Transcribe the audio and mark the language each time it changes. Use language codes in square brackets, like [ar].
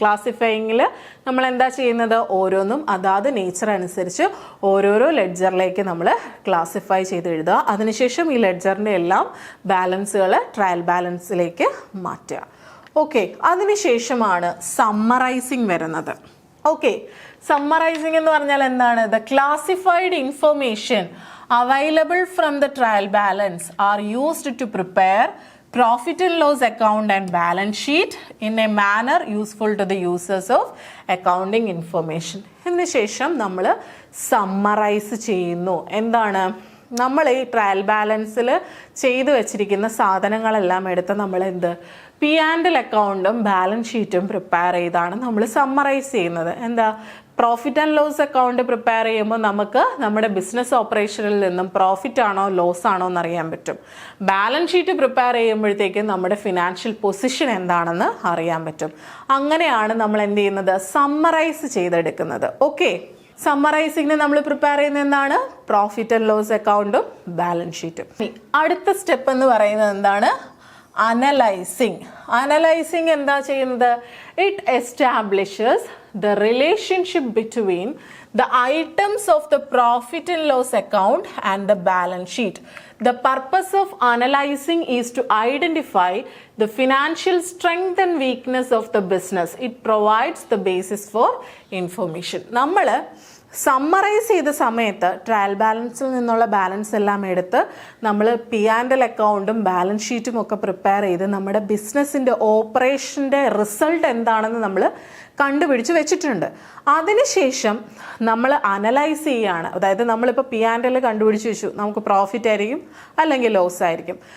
[ml] ക്ലാസിഫയിങ്ങിൽ നമ്മൾ എന്താ ചെയ്യുന്നത്? ഓരോന്നും അതാത് നേച്ചർ അനുസരിച്ച് ഓരോരോ ലെഡ്ജറിലേക്ക് നമ്മൾ ക്ലാസിഫൈ ചെയ്ത് എഴുതുക. അതിനുശേഷം ഈ ലെഡ്ജറിൻ്റെ എല്ലാം ബാലൻസുകൾ ട്രയൽ ബാലൻസിലേക്ക് മാറ്റുക. ഓക്കെ, അതിനുശേഷമാണ് സമ്മറൈസിങ് വരുന്നത്. ഓക്കെ, സമ്മറൈസിങ് എന്ന് പറഞ്ഞാൽ എന്താണ്? [en] The classified information available from the trial balance are used to prepare profit and loss account and balance sheet in a manner useful to the users of accounting information. [ml] ഇതിന് ശേഷം നമ്മൾ summarise ചെയ്യുന്നു. എന്താണ്? നമ്മൾ ഈ ട്രയൽ ബാലൻസിൽ ചെയ്തു വെച്ചിരിക്കുന്ന സാധനങ്ങളെല്ലാം എടുത്ത് നമ്മൾ എന്ത് P&L അക്കൗണ്ടും ബാലൻസ് ഷീറ്റും പ്രിപ്പയർ ചെയ്താണ് നമ്മൾ സമ്മറൈസ് ചെയ്യുന്നത്. എന്താ? Profit and loss account prepare ചെയ്യുമ്പോൾ നമുക്ക് നമ്മുടെ ബിസിനസ് ഓപ്പറേഷനിൽ നിന്നും പ്രോഫിറ്റ് ആണോ ലോസ് ആണോ എന്ന് അറിയാൻ പറ്റും. ബാലൻസ് ഷീറ്റ് പ്രിപ്പയർ ചെയ്യുമ്പോഴത്തേക്കും നമ്മുടെ ഫിനാൻഷ്യൽ പൊസിഷൻ എന്താണെന്ന് അറിയാൻ പറ്റും. അങ്ങനെയാണ് നമ്മൾ എന്ത് ചെയ്യുന്നത്? സമ്മറൈസ് ചെയ്തെടുക്കുന്നത്. ഓക്കെ, സമ്മറൈസിങ്ങിന് നമ്മൾ പ്രിപ്പയർ ചെയ്യുന്ന എന്താണ്? പ്രോഫിറ്റ് ആൻഡ് ലോസ് അക്കൗണ്ടും ബാലൻസ് ഷീറ്റും. അടുത്ത സ്റ്റെപ്പ് എന്ന് പറയുന്നത് എന്താണ്? അനലൈസിങ്. അനലൈസിങ് എന്താ ചെയ്യുന്നത്? [en] It establishes the relationship between the items of the profit and loss account and the balance sheet. The purpose of analyzing is to identify the financial strength and weakness of the business. It provides the basis for information. [ml] നമ്മൾ summarise ചെയ്ത സമയത്ത് trial ബാലൻസിൽ നിന്നുള്ള balance എല്ലാം എടുത്ത് നമ്മൾ P&L അക്കൗണ്ടും balance ഷീറ്റും ഒക്കെ പ്രിപ്പയർ ചെയ്ത് നമ്മുടെ ബിസിനസ്സിൻ്റെ ഓപ്പറേഷൻ്റെ റിസൾട്ട് എന്താണെന്ന് നമ്മൾ കണ്ടുപിടിച്ച് വെച്ചിട്ടുണ്ട്. അതിനുശേഷം നമ്മൾ അനലൈസ് ചെയ്യുകയാണ്. അതായത് നമ്മളിപ്പോൾ P&L കണ്ടുപിടിച്ച് വെച്ചു, നമുക്ക് പ്രോഫിറ്റ് ആയിരിക്കും അല്ലെങ്കിൽ ലോസ് ആയിരിക്കും.